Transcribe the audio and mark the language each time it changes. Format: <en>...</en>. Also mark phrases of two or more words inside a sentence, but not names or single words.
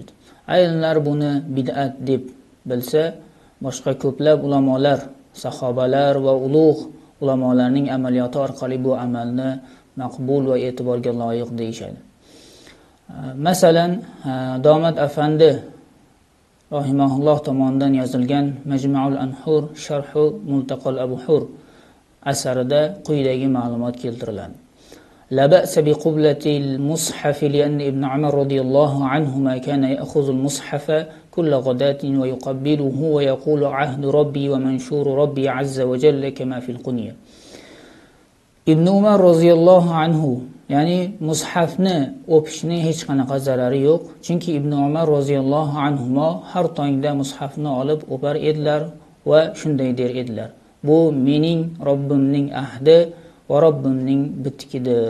<uz>Ayrimlar buni bid'at deb bilsa, boshqa ko'plab ulamolar, sahobalar va ulug' ulamolarning amaliyoti orqali bu amalni maqbul va e'tiborga loyiq deyishadi. Masalan, Domad afandi rahimahulloh tomonidan yozilgan Majma'ul Anhur sharhu Multaqal Abuhur asarida quyidagi ma'lumot keltiriladi.</uz> <ar>لا بأس بقبلة المصحف لأن ابن عمر رضي الله عنهما كان يأخذ المصحف كل غداة ويقبله ويقول عهد ربي ومنشور ربي عز وجل كما في القنية.</ar> <uz>Ibn Umar</uz> <ar>رضي الله عنه,</ar> <uz>ya'ni mushafni o'pishning hech qanaqa zarari yo'q, chunki Ibn Umar</uz> <ar>رضي الله عنهما</ar> <uz>har tongda mushafni olib o'par edilar va shunday der edilar: bu mening Robbimning ahdi va Robbimning bitkidir.</uz>